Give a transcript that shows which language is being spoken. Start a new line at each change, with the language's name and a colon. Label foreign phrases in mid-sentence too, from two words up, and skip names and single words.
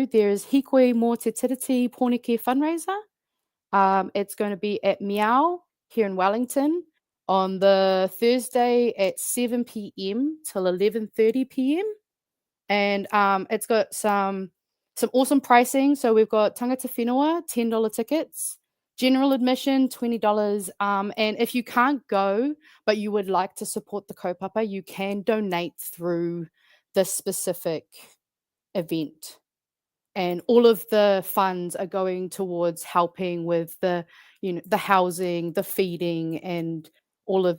English: There's Hīkoi Mō Te Tiriti Pōneke fundraiser. It's going to be at Meow here in Wellington on the Thursday at 7 p.m. till 11:30 p.m. And it's got some awesome pricing. So we've got
Māori: tangata whenua,
English: $10 tickets. General admission, $20. And if you can't go, but you would like to support the kaupapa, you can donate through this specific event. And all of the funds are going towards helping with the housing, the feeding, and all of